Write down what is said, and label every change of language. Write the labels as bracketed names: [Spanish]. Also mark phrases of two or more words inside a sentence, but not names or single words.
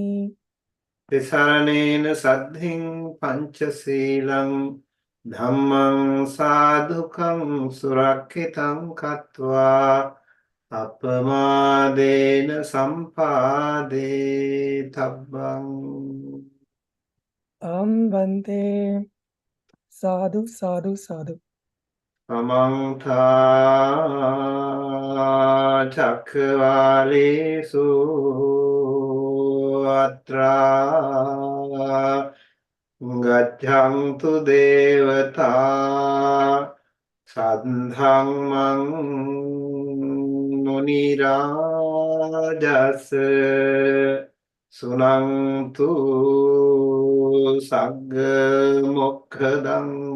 [Pali] තිසරණේන සද්ධින් පංචශීලං ධම්මං සාදුකං සුරක්ෂිතං කତ୍වා අපමාදේන සම්පාදේ තබ්බං. Bhante. Sadhu, sadhu, sadhu. අමංතා චක්ඛවාලේසු අත්‍රා ගච්ඡන්තු දේවතා සද්ධම්මං මුනි රාජස් සුනන්තු සග්ග මොක්ඛදං.